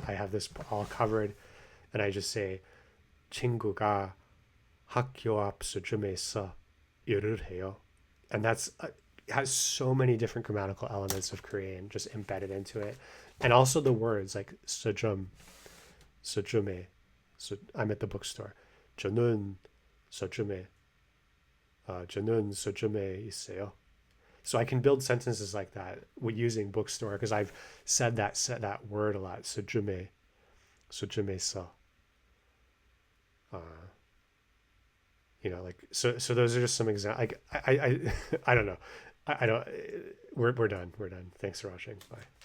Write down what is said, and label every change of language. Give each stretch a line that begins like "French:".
English: I have this all covered, and I just say 친구가 학교 앞 서점에서 일을 해요. And that's has so many different grammatical elements of Korean just embedded into it, and also the words like 서점, 서점에, so I'm at the bookstore.
Korean: 저는 서점에, 저는 서점에 있어요.
English: So I can build sentences like that using bookstore because I've said that word a lot.
Korean: 서점에, 서점에서.
English: You know, like so those are just some examples. Like I don't know. I don't. We're done. We're done. Thanks for watching. Bye.